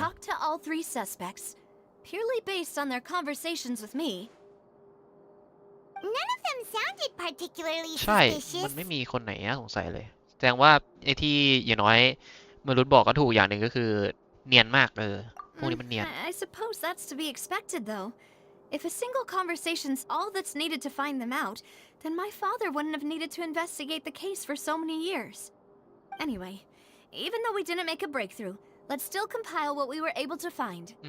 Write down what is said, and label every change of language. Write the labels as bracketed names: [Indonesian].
[English] talked to all three suspects, purely based on their conversations with me. None of them sounded particularly [Thai] ใช่ มัน [English] suspicious. [Thai] ไม่มีคนไหนน่าสงสัยเลย แสดงว่าไอ้ที่อย่างน้อยมนุษย์บอกก็ถูกอย่างหนึ่งก็คือเนียนมากพวกนี้มันเนียน [English] I suppose that's to be expected, though. If a single conversation's all that's needed to find them out, then my father wouldn't have needed to investigate the case for so many years. Anyway, even though we didn't make a breakthrough, let's still compile what we were able to find.